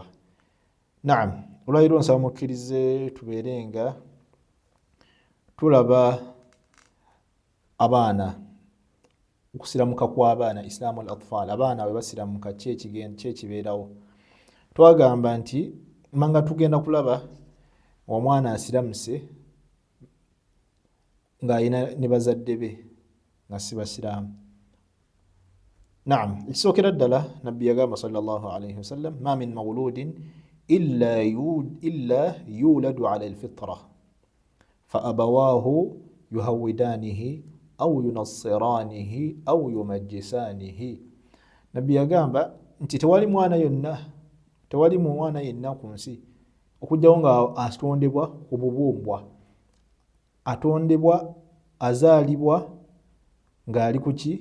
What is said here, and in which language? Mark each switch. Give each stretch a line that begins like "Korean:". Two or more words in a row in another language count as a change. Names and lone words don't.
Ganda: Naam, olwaliro nsaba mukkirize tubeere nga tulaba abaana, okusiramuka kw'abaana,
Arabic: إسلام الأطفال,
Ganda: abaana bwe basiramuka ki ekibeerawo. Twagamba nti manga tugenda kulaba omwana asiramuse ng'alina ne bazadde be nga si basiraamu.
Arabic: Naam,
Ganda: ekisookera ddala nabbi yagamba
Arabic: صلى الله عليه وسلم, ما من مولود إلا يولد على الفطرة فأبواه يهودانه أو ينصرانه أو يمجسانه.
Ganda: Nabbi yagamba nti tewali mwana yenna ku nsi okujjawo nga atondebwa ku bubumbwa, atondebwa azaalibwa ng'ali ku ki?